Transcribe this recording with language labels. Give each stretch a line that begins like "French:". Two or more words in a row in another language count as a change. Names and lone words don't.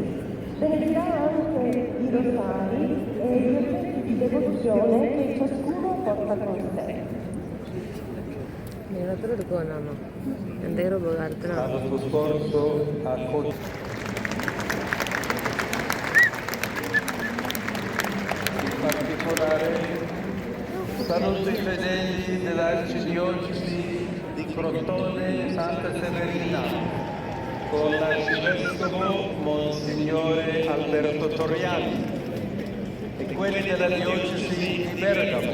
Italian: Benedirà anche i rosari e gli oggetti di devozione che ciascuno porta con sé.
Malayalam: നീളത്തിലെടുക്കുവാനാണോ എന്തെങ്കിലും ഉപകാരത്തിനാണോ?
Italian: Saluto i fedeli dell'Arcidiocesi di Crotone Santa Severina con l'arcivescovo Monsignore Alberto Torriani e quelli della Diocesi di Bergamo.